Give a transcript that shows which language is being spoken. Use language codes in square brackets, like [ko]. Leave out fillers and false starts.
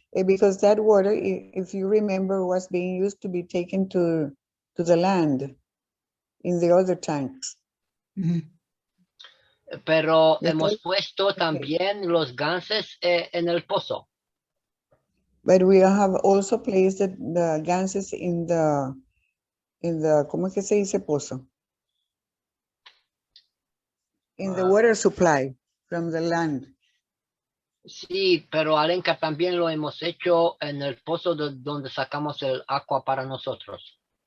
[en] Because that water, if you remember, was being used to be taken to the land in the other tanks. [es] Pero hemos puesto también los ganses en el pozo. [en] But we have also placed the ganses in the [es] ¿cómo es que se dice pozo? [en] In the water supply from the land. [es] Sí, pero Alenka también lo hemos hecho en el pozo donde sacamos el agua para nosotros.